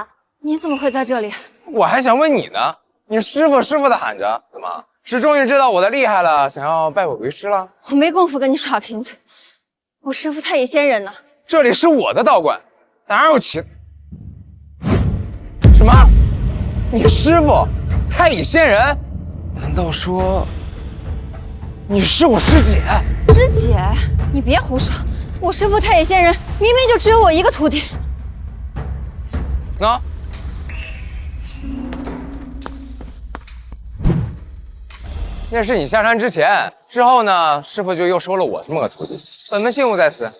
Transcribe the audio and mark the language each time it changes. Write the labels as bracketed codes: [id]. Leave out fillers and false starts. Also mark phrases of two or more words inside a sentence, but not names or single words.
[zh] 你怎么会在这里？我还想问你呢，你师傅师傅的喊着，怎么是終於知道我的厲害了，想要拜我為師了？我沒工夫跟你耍贫嘴，我師父太乙仙人呢。這裡是我的道觀，哪有其……什麼？你師傅太乙仙人？難道說你是我師姐？師姐，你別胡說，我師父太乙仙人明明就只有我一個徒弟。喏，那是你下山之前，之後呢，師父就又收了我這麼個徒弟，本門信務在此。